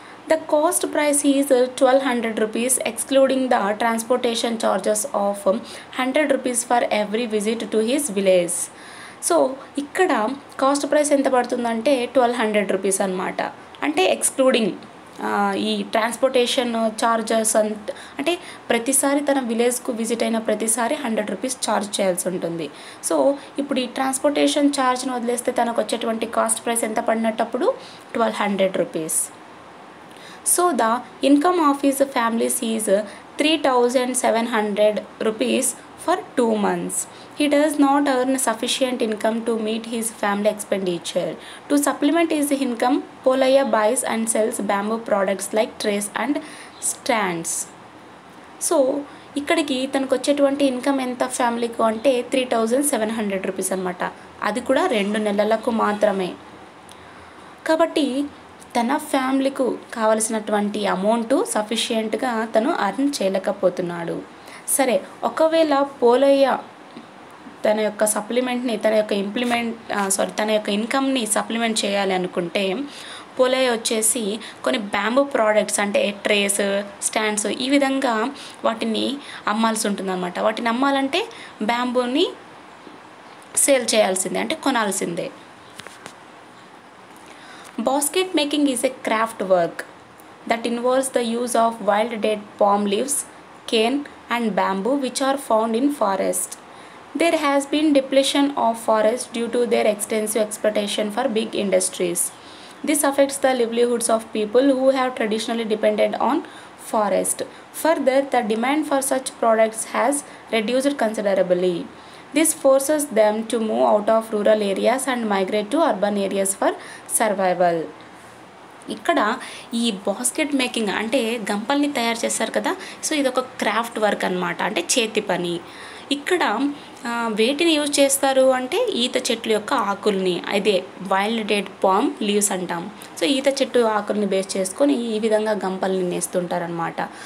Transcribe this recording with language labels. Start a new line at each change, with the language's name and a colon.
English: The cost price is 1,200 rupees excluding the transportation charges of 100 rupees for every visit to his village.
Telugu: So ఇక్కడ cost price ఎంత పడుతుందంటే 1,200 rupees అనమాట. అంటే excluding ఈ transportation charges అంటే ప్రతిసారి తన విలేజ్కు విజిట్ అయిన ప్రతిసారి 100 రూపీస్ ఛార్జ్ చేయాల్సి ఉంటుంది. సో ఇప్పుడు ఈ ట్రాన్స్పోర్టేషన్ ఛార్జ్ను వదిలేస్తే తనకు వచ్చేటువంటి కాస్ట్ ప్రైస్ ఎంత పడినట్టప్పుడు 1,200 rupees.
English: So the income of his families is 3,700 rupees for 2 months. He does not earn sufficient income to meet his family expenditure. To supplement his income, Polaya buys and sells bamboo products like trays and stands.
Telugu: So ఇక్కడికి తనకు వచ్చేటువంటి income ఎంత ఫ్యామిలీకు అంటే 3,700 rupees అనమాట. అది కూడా 2 నెలలకు మాత్రమే. కాబట్టి తన ఫ్యామిలీకు కావలసినటువంటి అమౌంట్ సఫిషియెంట్గా తను అర్న్ చేయలేకపోతున్నాడు. సరే, ఒకవేళ పోలయ్య తన యొక్క సప్లిమెంట్ని తన యొక్క ఇన్కమ్ని సప్లిమెంట్ చేయాలి అనుకుంటే పోలయ్య వచ్చేసి కొన్ని బ్యాంబూ ప్రోడక్ట్స్ అంటే ట్రేస్, స్టాండ్స్ ఈ విధంగా వాటిని అమ్మాల్సి ఉంటుందన్నమాట. వాటిని అమ్మాలంటే బ్యాంబూని సేల్ చేయాల్సిందే, అంటే కొనాల్సిందే.
English: Basket making is a craft work that involves the use of wild dead palm leaves, cane and bamboo which are found in forest. There has been depletion of forests due to their extensive exploitation for big industries. This affects the livelihoods of people who have traditionally depended on forest. Further, the demand for such products has reduced considerably. This forces them to move out of rural areas and migrate to urban areas for survival.
Telugu: ఇక్కడ ఈ basket making అంటే గంపల్ని తయారు చేస్తారు కదా, so ఇది ఒక craft work అనమాట, అంటే చేతి పని. ఇక్కడ వేటిని యూజ్ చేస్తారు అంటే ఈత చెట్లు యొక్క ఆకుల్ని, అదే వైల్డ్ డేట్ పామ్ లీవ్స్ అంటాం. సో ఈత చెట్టు ఆకుల్ని బేస్ చేసుకొని ఈ విధంగా గంపల్ని నేస్తుంటారనమాట.